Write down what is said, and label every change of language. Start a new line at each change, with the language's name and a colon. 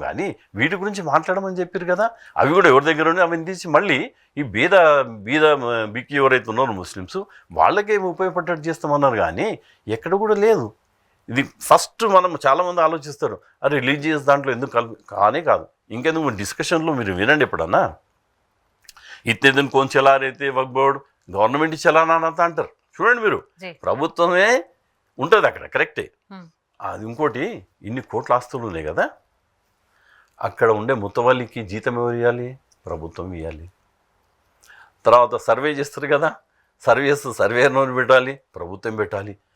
Telugu: కానీ వీటి గురించి మాట్లాడమని చెప్పారు కదా. అవి కూడా ఎవరి దగ్గర ఉన్నాయి అవి తీసి మళ్ళీ ఈ బీద బిక్కి ఎవరైతే ఉన్నారో ముస్లిమ్స్ వాళ్ళకే ఉపయోగపడ్డట్టు చేస్తామన్నారు. కానీ ఎక్కడ కూడా లేదు. ఇది ఫస్ట్ మనం చాలామంది ఆలోచిస్తారు, అరే రిలీజియస్ దాంట్లో ఎందుకు కానే కాదు. ఇంకెందుకు డిస్కషన్లో మీరు వినండి ఎప్పుడన్నా. ఇతనే
Hindi: दिन कौन चला रहे थे वक्फ बोर्ड,
Telugu: గవర్నమెంట్ చలానా అంటారు. చూడండి మీరు, ప్రభుత్వమే ఉంటుంది అక్కడ, కరెక్టే. అది ఇంకోటి, ఇన్ని కోట్ల ఆస్తులు ఉన్నాయి కదా, అక్కడ ఉండే ముతవల్లికి జీతం ఎవరు ఇవ్వాలి? ప్రభుత్వం ఇవ్వాలి. తర్వాత సర్వే చేస్తారు కదా, సర్వేను పెట్టాలి, ప్రభుత్వం పెట్టాలి.